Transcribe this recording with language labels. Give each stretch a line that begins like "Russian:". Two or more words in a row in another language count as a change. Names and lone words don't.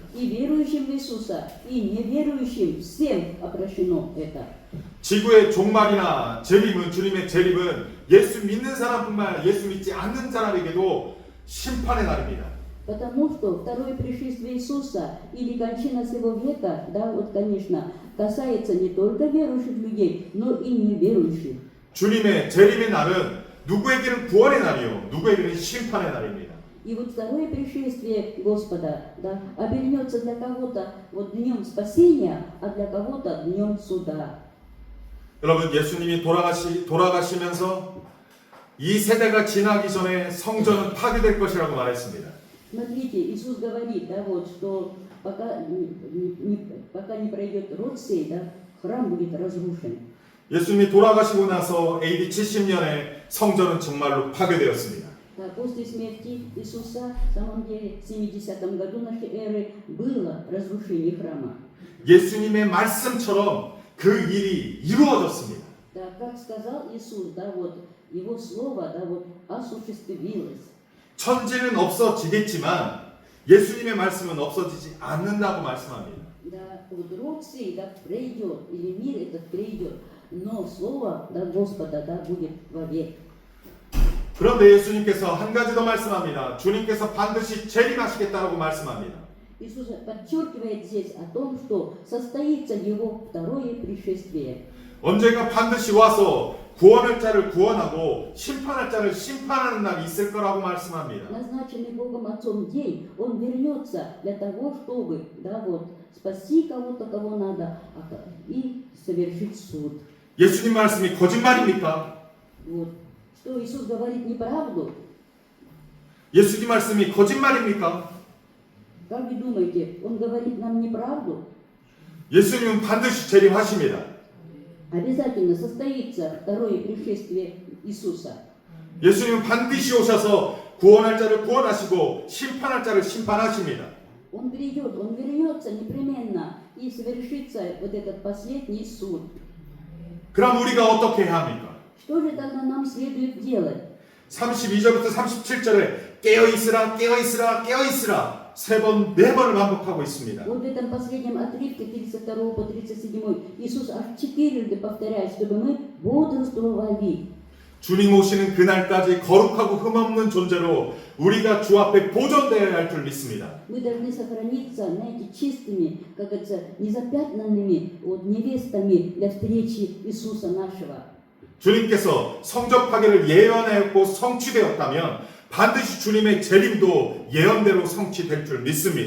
Russian: И верующим в Иисуса, и неверующим, всем обращено это.
Korean: 지구의 종말이나 재림은 주님의 재림은 예수 믿는 사람뿐만 아니라 예수 믿지 않는 사람에게도 심판의 날입니다.
Russian: Потому что второе пришествие Иисуса или кончина своего века, да, вот, конечно, касается не только верующих людей, но и неверующих.
Korean: 주님의 재림의 날은 누구에게는 구원의 날이요, 누구에게는 심판의 날입니다.
Russian: И вот второе пришествие Господа, да, обернется для кого-то вот днем спасения, а для кого-то днем суда.
Korean: 여러분 예수님이 돌아가시면서 이 세대가 지나기 전에 성전은 파괴될 것이라고 말했습니다.
Russian: Смотрите, Иисус говорит, да, вот, что пока не пройдет род сей, да, храм будет разрушен.
Korean: 예수님이 돌아가시고 나서 AD 70년에 성전은 정말로 파괴되었습니다.
Russian: Да, после смерти Иисуса, в самом деле, в 70 году нашей эры было разрушение храма.
Korean: 예수님의 말씀처럼 그 일이 이루어졌습니다.
Russian: Да, как сказал Иисус, да, вот, Его слово, да, вот, осуществилось.
Korean: 천지는 없어지겠지만 예수님의 말씀은 없어지지 않는다고 말씀합니다.
Russian: Да, вот род сей, да, придет, или мир этот придет, но слово, да, Господа, да, будет вовек.
Korean: 그런데 예수님께서 한 가지 더 말씀합니다. 주님께서 반드시 재림하시겠다고 말씀합니다.
Russian: Иисус подчеркивает здесь о том, что состоится Его второе пришествие.
Korean: 언젠가 반드시 와서 구원할 자를 구원하고 심판할 자를 심판하는 날이 있을 거라고 말씀합니다.
Russian: Назначенный Богом Отцом день, Он вернется для того, чтобы, да, вот, спасти кого-то, кого надо, и совершить суд.
Korean: 예수님 말씀이 거짓말입니까?
Russian: Вот. Что Иисус говорит неправду?
Korean: 예수님 말씀이 거짓말입니까?
Russian: Как вы думаете, Он говорит нам неправду?
Korean: 예수님은 반드시 재림하십니다.
Russian: Обязательно состоится второе пришествие Иисуса.
Korean: 예수님은 반드시 오셔서 구원할 자를 구원하시고 심판할 자를 심판하십니다.
Russian: Он придет, Он вернется непременно и совершится вот этот последний суд.
Korean: 그럼 우리가 어떻게 해야 합니까?
Russian: Что же тогда нам следует делать?
Korean: 32절부터 37절에 깨어있으라 깨어있으라 깨어있으라 3번, 4번을 반복하고 있습니다.
Russian: Вот в этом последнем отрывке 32 по 37 Иисус аж 4 повторяет, чтобы мы бодрствовали.
Korean: 주님 오시는 그날까지 거룩하고 흠없는 존재로 우리가 주 앞에 보존되어야 할 줄 믿습니다.
Russian: Мы должны сохраниться, знаете, чистыми, как говорится, незапятнанными вот, невестами для встречи Иисуса нашего.
Korean: 주님께서 성적 파괴를 예언하였고 성취되었다면 반드시 주님의 재림도 예언대로 성취될 줄 믿습니다.